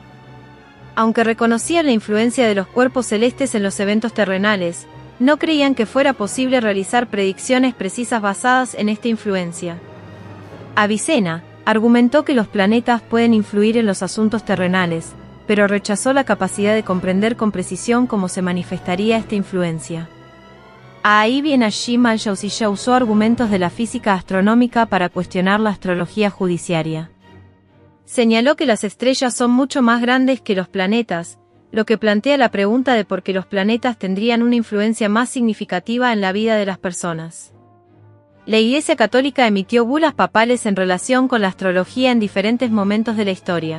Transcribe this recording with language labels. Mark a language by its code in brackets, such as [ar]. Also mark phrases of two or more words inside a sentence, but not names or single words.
[es] Aunque reconocían la influencia de los cuerpos celestes en los eventos terrenales, no creían que fuera posible realizar predicciones precisas basadas en esta influencia. Avicena argumentó que los planetas pueden influir en los asuntos terrenales, pero rechazó la capacidad de comprender con precisión cómo se manifestaría esta influencia. Ibn Hashim al-Jawziyya usó argumentos de la física astronómica para cuestionar la astrología judiciaria. Señaló que las estrellas son mucho más grandes que los planetas, lo que plantea la pregunta de por qué los planetas tendrían una influencia más significativa en la vida de las personas. La Iglesia Católica emitió bulas papales en relación con la astrología en diferentes momentos de la historia.